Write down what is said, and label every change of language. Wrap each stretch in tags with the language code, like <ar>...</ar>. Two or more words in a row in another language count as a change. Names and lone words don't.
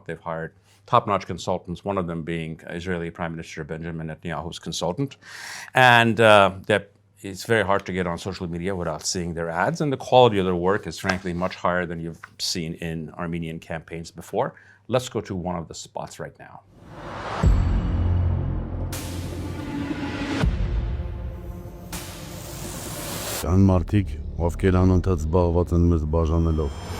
<en>They've hired top-notch consultants, one of them being Israeli Prime Minister Benjamin Netanyahu's consultant. And it's very hard to get on social media without seeing their ads, and the quality of their work is frankly much higher than you've seen in Armenian campaigns before. Let's go to one of the spots right now.</en> <hy>Կան մարդիկ, ովքեր անընդհատ զբաղված են մեզ բաժանելով։</hy>